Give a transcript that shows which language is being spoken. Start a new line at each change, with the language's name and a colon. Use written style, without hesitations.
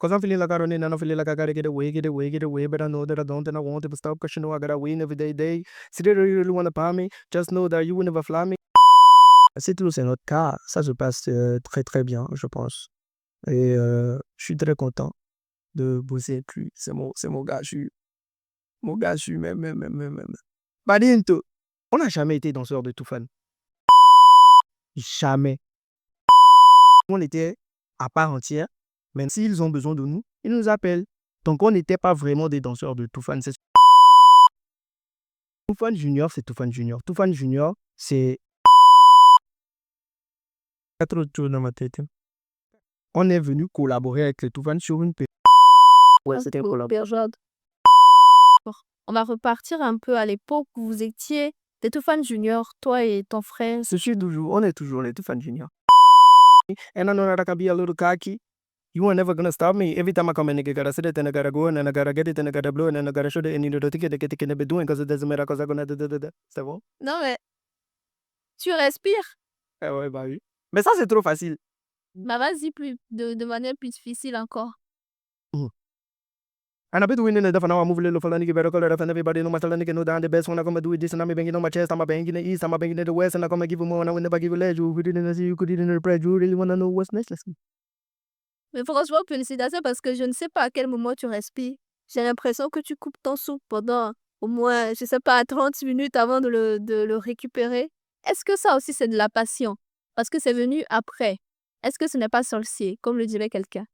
English: 'Cause I'm feeling like I don't need, and I feel like I gotta get away, but I know that I don't, and I won't ever stop, 'cause you know I gotta win every day. Si they really wanna buy me, just know that you will never fly me.
French: C'est tout, c'est notre cas. Ça se passe, très, très bien, je pense, et je suis très content de bosser avec lui. C'est mon gars, je suis même. Badinto, on n'a jamais été danseur de Toufan. Jamais. On était à part entière, mais s'ils ont besoin de nous, ils nous appellent. Donc on n'était pas vraiment des danseurs de Toufan. Toufan Junior, c'est Toufan Junior. Toufan Junior, c'est... Il y a trop de choses dans ma tête. On est venu collaborer avec les Toufan sur une... Ouais, c'était un collab. On va repartir un peu à l'époque où vous étiez des Toufan Junior, toi et ton frère. On est toujours les Toufan Junior.
English: And I know that I can be a little cocky. You are never gonna stop me. Every time I come in, nigga, gotta sit it, and I gotta go, and then I gotta get it, and I gotta blow, and then I gotta show it, and you know the ticket, they be doing, because it doesn't matter, because I'm gonna da.
French: C'est bon? Non mais, tu respires. Eh ouais, bah oui. Mais ça, c'est trop facile. Bah vas-y, de manière plus difficile encore.
English: And I've been doing it for now. I move a little for the nigga better color, and everybody know my style, nigga know that I'm the best. When I come do it this, and I'm banging on my chest, I'm banging in the east, I'm banging in the west, and I come give you more, and I will never give you less. You didn't see, you couldn't repress. You really wanna know what's next? Let's go.
French: Mais franchement, félicitations parce que je ne sais pas à quel moment tu respires. J'ai l'impression que tu coupes ton souffle pendant au moins, je sais pas, 30 minutes avant de le récupérer. Est-ce que ça aussi c'est de la passion? Parce que c'est venu après. Est-ce que ce n'est pas sorcier, comme le dirait quelqu'un?